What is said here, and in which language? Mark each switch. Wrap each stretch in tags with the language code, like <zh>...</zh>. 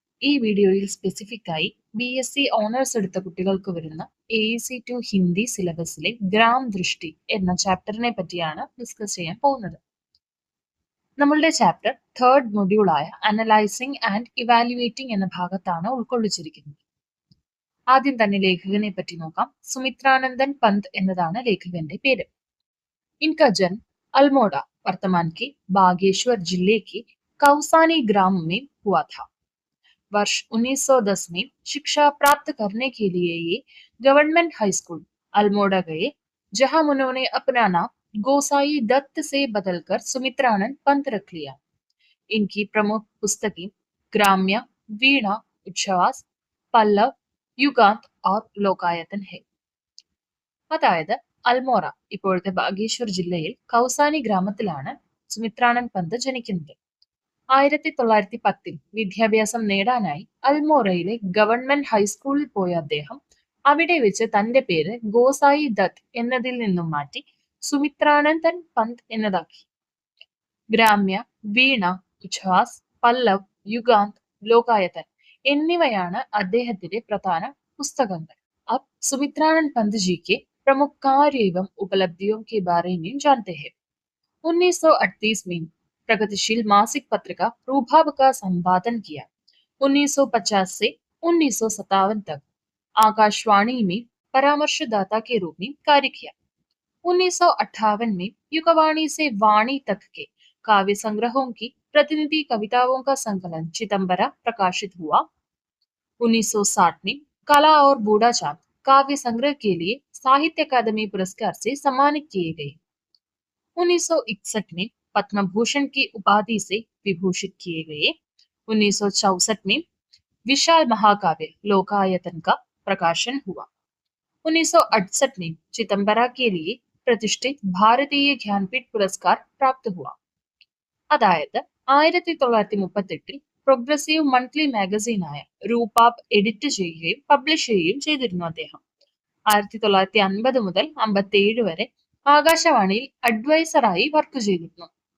<ml>ഈ വീഡിയോയിൽ സ്പെസിഫിക് ആയി BSc ഓണേഴ്സ് എടുത്ത കുട്ടികൾക്ക് വരുന്ന AEC2 ഹിന്ദി സിലബസിലെ ഗ്രാം ദൃഷ്ടി എന്ന ചാപ്റ്ററിനെ പറ്റിയാണ് ഡിസ്കസ് ചെയ്യാൻ പോകുന്നത്. നമ്മളുടെ chapter third മൊഡ്യൂളായ analysing and evaluating എന്ന ഭാഗത്താണ് ഉൾക്കൊള്ളിച്ചിരിക്കുന്നത്. ആദ്യം തന്നെ ലേഖകനെ പറ്റി നോക്കാം. സുമിത്രാനന്ദൻ പന്ത് എന്നതാണ് ലേഖകന്റെ പേര്.</ml> <hi>इनका जन्म अल्मोड़ा वर्तमान के बागेश्वर जिले के कौसानी ग्राम में हुआ था. वर्ष 1910 में शिक्षा प्राप्त करने के लिए ये गवर्नमेंट हाई स्कूल अल्मोड़ा गए, जहां उन्होंने अपना नाम गोसाई दत्त से बदलकर सुमित्रानंद पंत रख लिया. इनकी प्रमुख पुस्तकें ग्राम्य, वीणा, उच्छ्वास, पल्लव, युगांत और लोकायतन है.</hi> <ml>അതായത് അൽമോറ ഇപ്പോഴത്തെ ബാഗേശ്വർ ജില്ലയിൽ കൗസാനി ഗ്രാമത്തിലാണ് സുമിത്രാനന്ദ് പന്ത് ജനിക്കുന്നത്. 1910 വിദ്യാഭ്യാസം നേടാനായി അൽമോറയിലെ ഗവൺമെന്റ് ഹൈസ്കൂളിൽ പോയ അദ്ദേഹം അവിടെ വെച്ച് തന്റെ പേര് ഗോസായി ദത്ത് എന്നതിൽ നിന്നും മാറ്റി സുമിത്രാനന്ദൻ പന്ത് എന്നതാക്കി. ഗ്രാമ്യ, വീണ, ഉച്ഛ്വാസ്, പല്ലവ്, യുഗാന്ത്, ലോകായതൻ എന്നിവയാണ് അദ്ദേഹത്തിന്റെ പ്രധാന പുസ്തകങ്ങൾ.</ml> <hi>अब सुमित्रानंद पंत जी के प्रमुख कार्य एवं उपलब्धियों के बारे में जानते हैं. 1938 में प्रगतिशील मासिक पत्रिका रूभाब का संपादन किया. 1950 से 1957 तक आकाशवाणी में परामर्शदाता के रूप में कार्य किया. 1958 में युगवाणी से वाणी तक के काव्य संग्रहों की प्रतिनिधि कविताओं का संकलन चिदंबरा प्रकाशित हुआ. 1960 में कला और बूढ़ा चांद काव्य संग्रह के लिए साहित्य अकादमी पुरस्कार से सम्मानित किए गए. 1961 में पद्म भूषण की उपाधि से विभूषित किए गए. 1964 में विशाल महाकाव्य लोकायतन का प्रकाशन हुआ. 1968 में चिदंबरा के लिए प्रतिष्ठित भारतीय ज्ञानपीठ पुरस्कार प्राप्त हुआ.</hi> <ml>അതായത് 1938 പ്രോഗ്രസീവ് മന്ത്ലി മാഗസീനായ രൂപാബ് എഡിറ്റ് ചെയ്യുകയും പബ്ലിഷ് ചെയ്യുകയും ചെയ്തിരുന്നു അദ്ദേഹം. 1950 മുതൽ 57 വരെ ആകാശവാണിയിൽ അഡ്വൈസറായി വർക്ക് ചെയ്തിരുന്നു.</ml>